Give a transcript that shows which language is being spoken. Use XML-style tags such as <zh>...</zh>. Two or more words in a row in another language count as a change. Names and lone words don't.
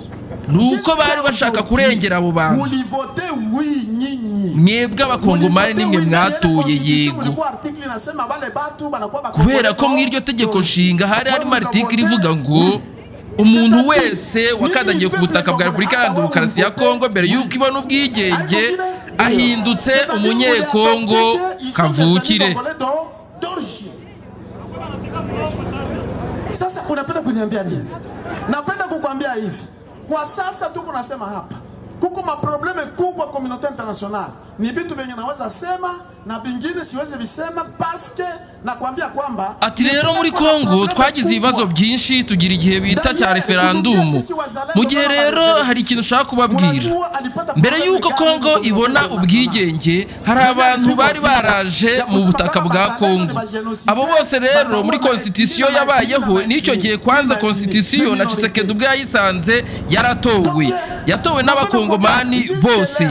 <rw>Nuko bari bashaka kurengera abo bantu. Mwebwe abakongomani nimwe mwatoye yego, kubera ko mw'iryo tegeko nshinga hari harimo article ivuga ngo umuntu wese wakandagiye ku butaka bwa Repubulika Iharanira Demokarasi ya Kongo mbere y'uko ibona ubwigenge ahindutse umunyekongo kavukire.</rw> <sw>Sasa unapenda kuniambia nini? Napenda kukuambia hivi. Kwa sasa tuko nasema hapa kuko maprobleme kubwa</sw> <fr>communauté internationale.</fr> <sw>ni vitu vyenye naweza sema na vingine siwezi visema paske nakwambia kwamba</sw> <rw>ati rero muri Kongo twagize ibibazo byinshi tugira igihe bita cya referendum. Mu gihe rero hari ikintu ushaka kubabwira, mbere y'uko Kongo ibona ubwigenge hari abantu bari baraje mu butaka bwa Kongo. Abo bose rero muri constitution yabayeho n'icyo gihe kwanza constitution na Tshisekedi ubwo yayisanze yatowe n'abakongomani bose.</rw>